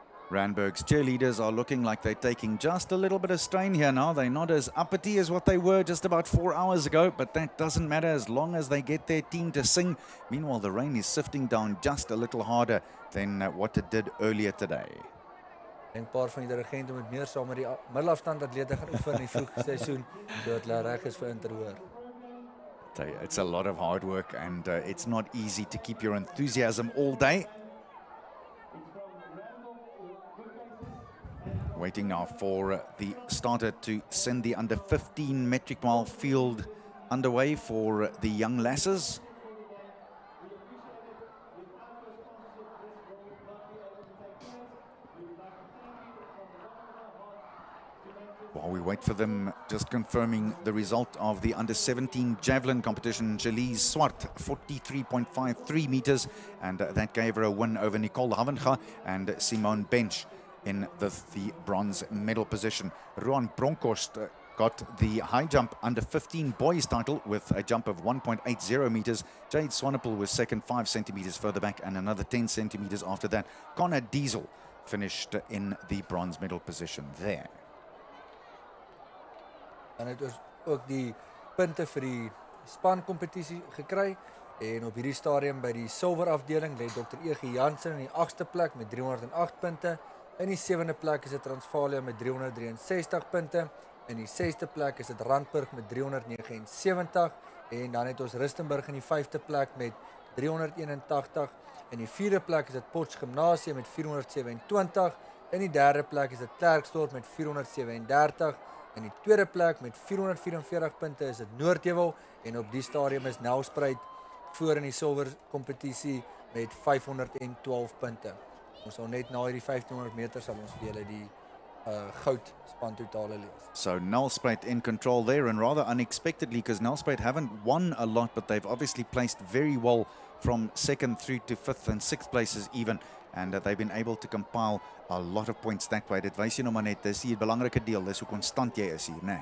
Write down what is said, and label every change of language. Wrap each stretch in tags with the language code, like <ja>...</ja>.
<en>Randburg's cheerleaders are looking like they're taking just a little bit of strain here now. They're not as uppity as what they were just about 4 hours ago, but that doesn't matter as long as they get their team to sing. Meanwhile, the rain is sifting down just a little harder than what it did earlier today.</en> <af>Ek dink 'n paar van die dirigente moet meer saam met die middelafstand atlete gaan oefen in die vroeg seisoen sodat hulle reg is vir Interhoor.</af> <en>It's a lot of hard work, and it's not easy to keep your enthusiasm all day. Waiting now for the starter to send the under 15 metric mile field underway for the young lasses. While we wait for them, just confirming the result of the under 17 javelin competition. Jalise Swart, 43.53 meters, and that gave her a win over Nicole Havenga and Simone Bench in the bronze medal position. Roan Bronkhorst got the high jump under 15 boys title with a jump of 1.80 meters. Jade Swanepoel was second, 5 centimeters further back, and another 10 centimeters after that. Connor Diesel finished in the bronze medal position there.</en> <af>En het was ook die punte vir die spankompetisie gekry. En op hierdie stadium by die silver afdeling lê Dr. E.G. Jansen in die 8ste plek met 308 punte. In die 7de plek is dit Transvalia met 363 punte. In die 6ste plek is dit Randburg met 379. En dan het ons Rustenburg in die 5de plek met 381. In die 4de plek is dit Potch Gimnasium met 427. In die 3de plek is dit Klerksdorp met 437. In die 2de plek met 444 punte is dit Noordvaal, en op die stadium is Nelspruit voor in die silver kompetisie met 512 punte. Ons sal net na hierdie 1500 meter sal ons vir julle die goud span totale lees.</af> <en>So Nelspruit in control there, and rather unexpectedly, because Nelspruit haven't won a lot, but they've obviously placed very well from 2nd through to 5th and 6th places even. And they've been able to compile a lot of points that way.</en> <af>Dit wys jy nou maar net, dis die belangrike deel, dis hoe konstant jy is hier, né?</af>